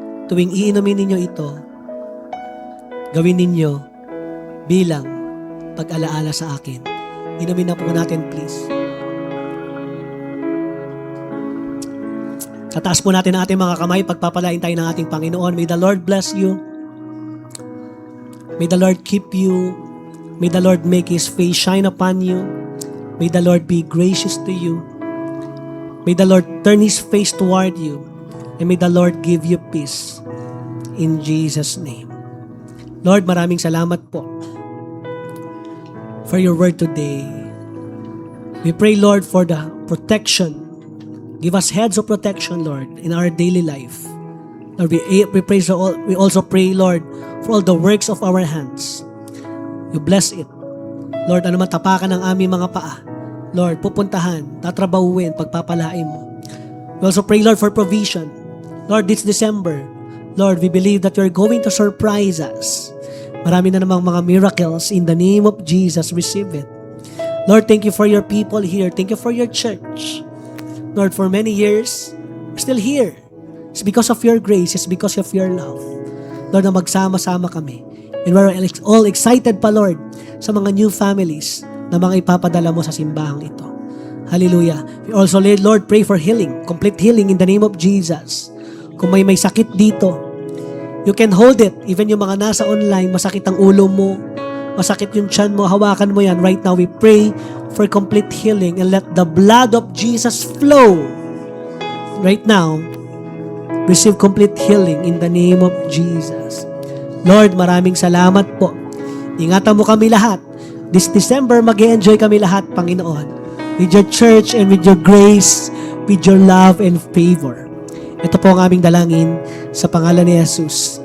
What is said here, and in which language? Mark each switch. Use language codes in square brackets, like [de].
[tl] Tuwing iinumin ninyo ito, gawin ninyo bilang pag-alaala sa akin. Inumin na po natin, please. Tataas po natin ang ating mga kamay, pagpapalain tayo ng ating Panginoon. [en] May the Lord bless you. May the Lord keep you. May the Lord make His face shine upon you. May the Lord be gracious to you. May the Lord turn His face toward you. And may the Lord give you peace. In Jesus' name. Lord, [tl] maraming salamat po [en] for your word today. We pray, Lord, for the protection. Give us heads of protection, Lord, in our daily life. Lord, we also pray, Lord, for all the works of our hands. You bless it. [tl] Lord, ano man tapakan ng aming mga paa, Lord, pupuntahan, tatrabahuin, pagpapalain mo. [en] We also pray, Lord, for provision. Lord, this December, Lord, we believe that you're going to surprise us. [tl] Marami na namang mga [en] miracles in the name of Jesus. Receive it. Lord, thank you for your people here. Thank you for your church. Lord, for many years, we're still here. It's because of your grace. It's because of your love. [tl] Lord, na magsama-sama kami. [en] And we're all excited [tl] pa, Lord, sa mga [en] new families [tl] na mga ipapadala mo sa simbahang ito. [en] Hallelujah. We also, Lord, pray for healing. Complete healing in the name of Jesus. [tl] Kung may sakit dito, [en] you can hold it. [tl] Even yung mga nasa online, masakit ang ulo mo, masakit yung tiyan mo, hawakan mo yan. [en] Right now, we pray for complete healing and let the blood of Jesus flow. Right now, receive complete healing in the name of Jesus. [tl] Lord, maraming salamat po. Ingatan mo kami lahat. [en] This December, [tl] mag-enjoy kami lahat, Panginoon. [en] With your church and with your grace, with your love and favor. [tl] Ito po ang aming dalangin sa pangalan ni Jesus.